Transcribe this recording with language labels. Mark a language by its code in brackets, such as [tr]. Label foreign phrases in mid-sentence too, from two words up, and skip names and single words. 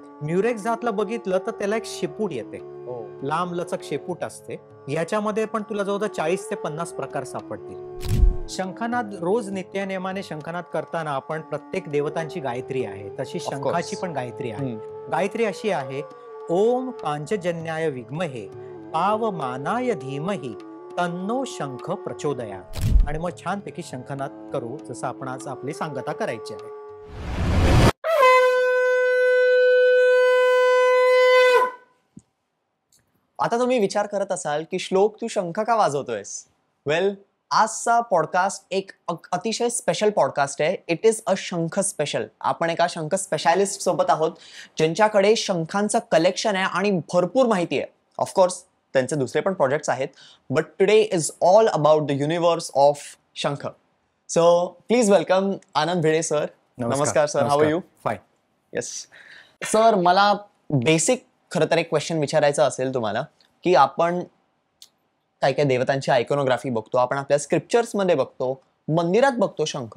[mr] म्युरेक्स जातला बघितलं तर त्याला एक शेपूट येते. लांब लचक शेपूट असते. याच्यामध्ये पण तुला जवळजवळ 40 ते 50 प्रकार सापडतील. शंखनाद रोज नित्यनेमाने शंखनाद करताना आपण प्रत्येक देवतांची गायत्री आहे, तशी शंखाची पण गायत्री आहे. गायत्री अशी आहे, [sa] ओम पांचजन्याय विद्महे पावमानाय धीमहि तन्नो शंख प्रचोदयात्. [mr] आणि मग छानपैकी शंखनाद करू, जसं आपण आज आपली सांगता करायची आहे. आता तुम्ही विचार करत असाल की श्लोक तू शंख का वाजवतोयस? वेल, आजचा पॉडकास्ट एक अतिशय स्पेशल पॉडकास्ट आहे. [en] It is a shankh special. [mr] आपण एका शंख स्पेशालिस्ट सोबत आहोत, ज्यांच्याकडे शंखांचं कलेक्शन आहे आणि भरपूर माहिती आहे. ऑफकोर्स त्यांचे दुसरे पण प्रोजेक्ट्स आहेत, [en] But today is all about the universe of shankh. So please welcome Anand Bhide sir. नमस्कार सर, How are you? फाईन. [mr] येस सर, मला बेसिक खरं तर एक क्वेश्चन विचारायचा असेल तुम्हाला, की आपण काय काय देवतांची आयकोनोग्राफी बघतो, आपण आपल्या स्क्रिप्चर्स मध्ये बघतो, मंदिरात बघतो शंख.